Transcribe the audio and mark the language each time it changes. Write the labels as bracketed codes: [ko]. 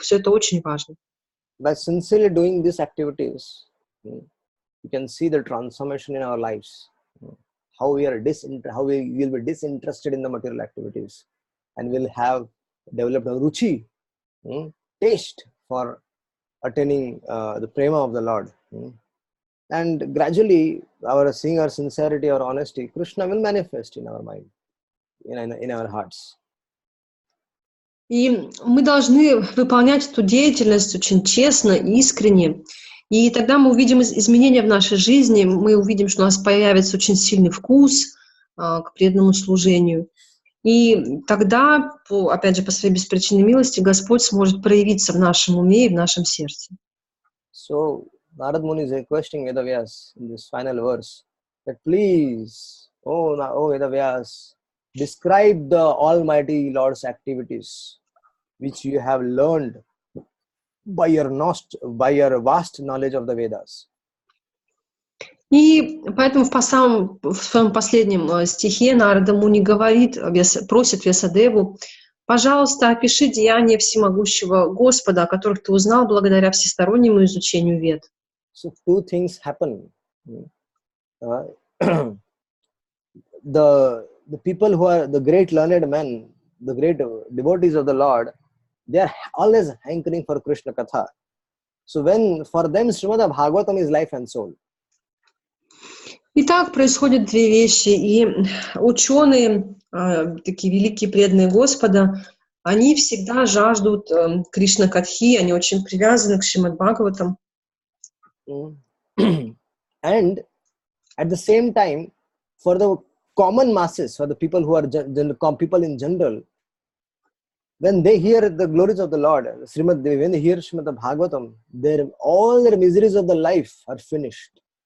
[ru] Все это очень важно. [en] By sincerely doing these activities, you can see the transformation in our lives. How we will be disinterested in the material activities, and will have developed a ruchi, taste for attaining the prema of the Lord. And gradually, seeing our sincerity, our honesty, Krishna will manifest in our mind, in our hearts. [ru] И мы должны выполнять эту деятельность очень честно, искренне. И тогда мы увидим изменения в нашей жизни, мы увидим, что у нас появится очень сильный вкус к преданному служению. И тогда, опять же, по своей беспричинной милости, Господь сможет проявиться в нашем уме и в нашем сердце. [en] So, Narada Muni is requesting Vedavyas in this final verse that please, oh Vedavyas, describe the Almighty Lord's activities which you have learned by your vast knowledge of the Vedas. [ru] И поэтому в своем последнем стихе Нарада Муни просит Вьясадеву: пожалуйста, опиши деяния всемогущего Господа, о которых ты узнал благодаря всестороннему изучению Вед. [en] So two things happen. The people who are the great learned men, the great devotees of the Lord, they are always hankering for Krishna Katha. So when for them Srimad Bhagavatam is life and soul. [ru] Итак, происходят две вещи. И ученые, такие великие преданные Господа, они всегда жаждут Кришна Катхи, они очень привязаны к Шримад Бхагаватам. [en] And at the same time, for the common masses, for the people who are people in general, when they hear the glories of the Lord, when they hear Srimad Bhagavatam, all their miseries of the life are finished.